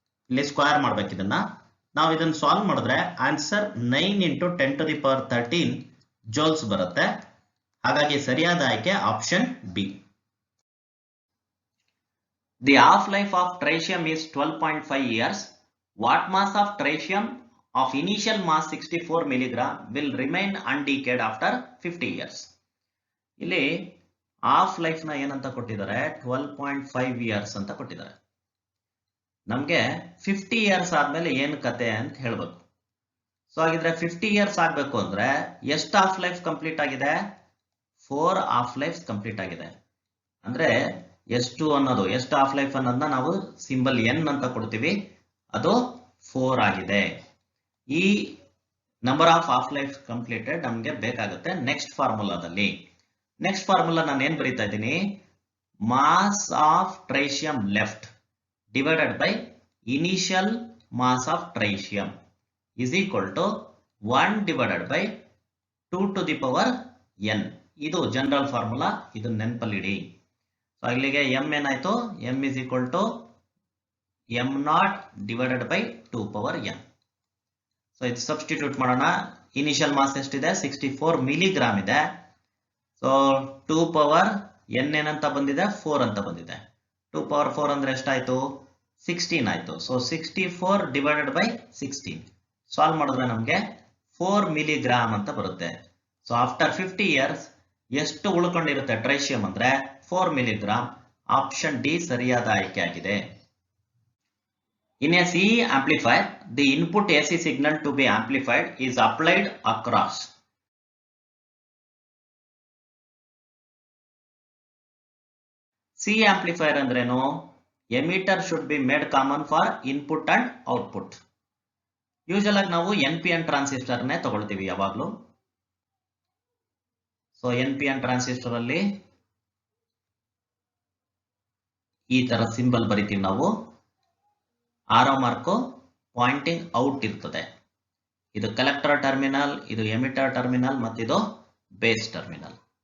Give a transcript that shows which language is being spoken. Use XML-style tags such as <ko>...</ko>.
<kn>ಇಲ್ಲಿ ಸ್ಕ್ವೇರ್ ಮಾಡ್ಬೇಕು ಇದನ್ನ. ನಾವು ಇದನ್ನ ಸಾಲ್ವ್ ಮಾಡಿದ್ರೆ ಆನ್ಸರ್ 9 × 10⁻13 ಜೋಲ್ಸ್ ಬರುತ್ತೆ. ಹಾಗಾಗಿ ಸರಿಯಾದ ಆಯ್ಕೆ option B.</kn> <en>The half life of tritium is 12.5 years. What mass of tritium of initial mass 64 mg will remain undecayed after 50 years?</en> <kn>ಇಲ್ಲಿ ಹಾಫ್ ಲೈಫ್ ನ ಏನಂತ ಕೊಟ್ಟಿದ್ದಾರೆ, 12.5 years ಅಂತ ಕೊಟ್ಟಿದ್ದಾರೆ. ನಮ್ಗೆ 50 years ಆದ್ಮೇಲೆ ಏನು ಕತೆ ಅಂತ ಹೇಳ್ಬೇಕು. ಸೊ ಹಾಗಿದ್ರೆ 50 years ಆಗ್ಬೇಕು ಅಂದ್ರೆ ಎಷ್ಟು ಹಾಫ್ ಲೈಫ್ ಕಂಪ್ಲೀಟ್ ಆಗಿದೆ? 4 ಹಾಫ್ ಲೈಫ್ ಕಂಪ್ಲೀಟ್ ಆಗಿದೆ. ಅಂದ್ರೆ ಎಷ್ಟು ಅನ್ನೋದು, ಎಷ್ಟು ಹಾಫ್ ಲೈಫ್ ಅನ್ನೋದನ್ನ ನಾವು ಸಿಂಬಲ್ ಎನ್ ಅಂತ ಕೊಡ್ತೀವಿ, ಅದು 4 ಆಗಿದೆ. ಈ</kn> <en>number of half life completed</en> <kn>ನಮ್ಗೆ ಬೇಕಾಗುತ್ತೆ ನೆಕ್ಸ್ಟ್ ಫಾರ್ಮುಲಾದಲ್ಲಿ. ನೆಕ್ಸ್ಟ್ ಫಾರ್ಮುಲಾ ನಾನು ಏನ್ ಬರೀತಾ ಇದ್ದೀನಿ,</kn> <en>Mass of tritium left divided by initial mass of tritium is equal to 1 divided by 2 to the power n.</en> <kn>ಇದು ಜನರಲ್ ಫಾರ್ಮುಲಾ, ಇದು ನೆನಪಲ್ಲಿಡಿ.</kn> <en>so</en> <kn>ಇಲ್ಲಿಗೆ m ಏನಾಯ್ತು,</kn> <en>m is equal to m0 divided by 2 power n.</en> <kn>So ಇದು substitute ಮಾಡೋಣ. Initial mass ಎಷ್ಟಿದೆ, 64 milligram ಇದೆ. So 2 power n ಏನಂತ ಬಂದಿದೆ, 4 ಅಂತ ಬಂದಿದೆ. 2 ಪವರ್ 4 ಅಂದ್ರೆ ಎಷ್ಟಾಯ್ತು, 16 ಆಯ್ತು. ಸೊ 64 ಡಿವೈಡೆಡ್ ಬೈ 16 ಸಾಲ್ವ್ ಮಾಡಿದ್ರೆ ನಮಗೆ 4 ಮಿಲಿಗ್ರಾಮ್ ಅಂತ ಬರುತ್ತೆ. ಸೊ</kn> <en>after 50 years</en> <kn>ಎಷ್ಟು ಉಳ್ಕೊಂಡಿರುತ್ತೆ ಟ್ರೈಶಿಯಂ ಅಂದ್ರೆ 4 ಮಿಲಿಗ್ರಾಮ್. ಆಪ್ಷನ್ ಡಿ ಸರಿಯಾದ ಆಯ್ಕೆ ಆಗಿದೆ.</kn> <en>In a CE amplifier, the input AC signal to be amplified is applied across. CE amplifier ಅಂದ್ರೇನು, emitter should be made common for input and output.</en> <kn>Usual ಆಗಿ ನಾವು NPN transistor ನೇ ತಗೊಳ್ತೀವಿ ಯಾವಾಗ್ಲೂ. So NPN transistor ಅಲ್ಲಿ ಈ ತರ symbol ಬರಿತೀವಿ ನಾವು. ಆರೋ ಮಾರ್ಕ್ ಪಾಯಿಂಟಿಂಗ್ ಔಟ್ ಇರ್ತದೆ. ಇದು ಕಲೆಕ್ಟರ್ ಟರ್ಮಿನಲ್, ಇದು ಎಮಿಟರ್ ಟರ್ಮಿನಲ್, ಮತ್ತಿದು ಬೇಸ್ ಟರ್ಮಿನಲ್.</kn>